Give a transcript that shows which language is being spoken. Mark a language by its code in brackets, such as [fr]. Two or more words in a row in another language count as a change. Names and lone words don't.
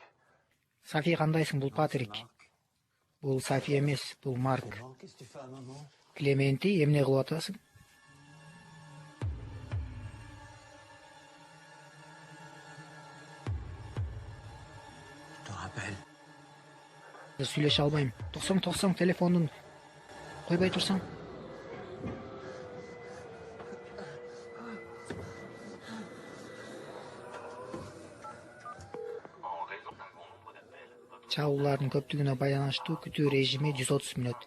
[ky] Софи, кандайсың? Бул Патрик. Бул Софи эмес, бул Марк. [fr] Qu'est-ce que tu fais à maman? [ky] Клементи, эмне кылып атасың? [fr] Je te rappelle. [ky] Сүйлөшө албайм. Токсоң телефондун. Койбой турсаң. Чалуулардын көптүгүнө байланыштуу күтүү режими 130 мүнөт.